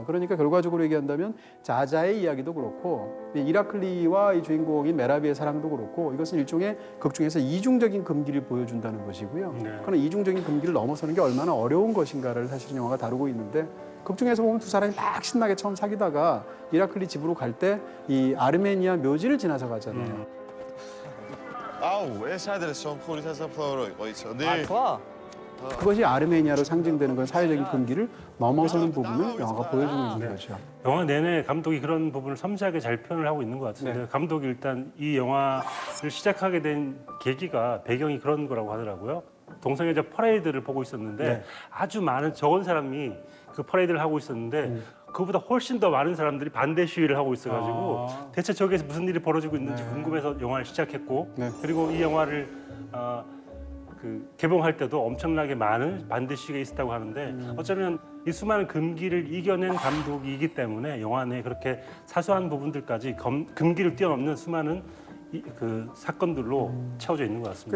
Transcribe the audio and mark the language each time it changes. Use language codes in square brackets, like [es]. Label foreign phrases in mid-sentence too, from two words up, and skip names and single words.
[ko] 그러니까 결과적으로 얘기한다면 자자의 이야기도 그렇고 이 이라클리와 이 주인공인 메라비의 사랑도 그렇고 이것은 일종의 극 중에서 이중적인 금기를 보여준다는 것이고요. 그런 이중적인 금기를 넘어서는 게 얼마나 어려운 것인가를 사실 영화가 다루고 있는데 극 중에서 보면 두 사람이 막 신나게 처음 사귀다가 이라클리 집으로 갈 때 이 아르메니아 묘지를 지나서 가잖아요. [ka] აუ, ეს ადრე სომხური სასაფლაორო იყო, იცოდი? [ko] 그것이 아르메니아로 상징되는 건 사회적인 금기를 넘어서는 부분을 영화가 보여주고 있는 거죠. 영화 내내 감독이 그런 부분을 섬세하게 잘 표현을 하고 있는 것 같은데 감독이 일단 이 영화를 시작하게 된 계기가 배경이 그런 거라고 하더라고요. 동성애자 퍼레이드를 보고 있었는데 아주 많은 적은 사람이 그 퍼레이드를 하고 있었는데 그보다 훨씬 더 많은 사람들이 반대 시위를 하고 있어가지고 대체 저기에서 무슨 일이 벌어지고 있는지 궁금해서 영화를 시작했고 그리고 이 영화를 그 개봉할 때도 엄청나게 많은 반대 시위가 있었다고 하는데 어쩌면 이 수많은 금기를 이겨낸 감독이기 때문에 영화 내에 그렇게 사소한 부분들까지 금기를 뛰어넘는 수많은 그 사건들로 채워져 있는 것 같습니다.